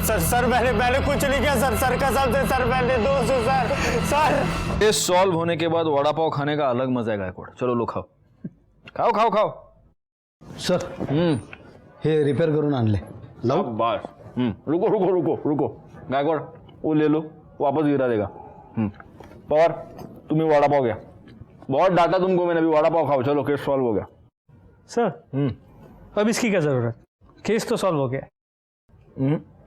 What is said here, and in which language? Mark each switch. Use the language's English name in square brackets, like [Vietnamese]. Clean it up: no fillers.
[Hindi] Sir मैंने कुछ नहीं किया सर कसम से सर, मैंने दोस्त सर। ये सॉल्व होने के बाद वड़ा पाव खाने का अलग मजा है गायकवाड़। चलो लो खाओ। [Marathi] सर हे रिपेयर करून आणले लावू। [Hindi] बस रुको गायकवाड़ वो ले लो, वापस गिरा देगा। पवार तुम्हें वड़ा पाव गया, बहुत डांटा तुमको मैंने, अभी वड़ा पाव खाओ। चलो केस सॉल्व हो गया सर। अब इसकी क्या जरूरत, केस तो सॉल्व हो गया।